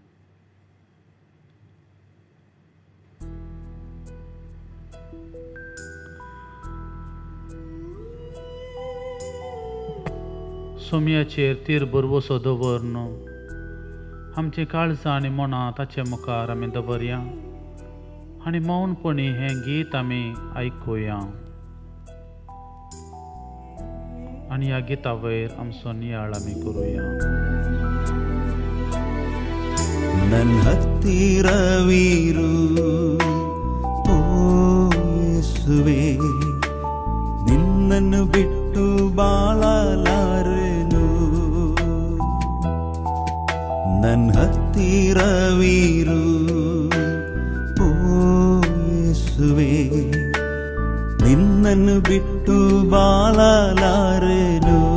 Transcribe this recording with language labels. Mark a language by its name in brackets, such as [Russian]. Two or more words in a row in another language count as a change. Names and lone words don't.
[Konkani] सोम्याचेर तीर बरवसो दवर न्हू. आमची काळजां आनी मनां ताचे मुखार आमी दवरया आनी मौनपणी हें गीत आमी आयकुया. आनी ह्या गिता वयर आमचो नियाळ आमी करुया. [Kannada] ನನ್ನ ಹತ್ತಿರವಿರು ಓ ಯೇಸುವೆ, ನಿನ್ನನ್ನು ಬಿಟ್ಟು ಬಾಳಲಾರೆನು. ನನ್ನ ಹತ್ತಿರವಿರು ಓ ಯೇಸುವೆ, ನಿನ್ನನ್ನು ಬಿಟ್ಟು ಬಾಳಲಾರೆನು.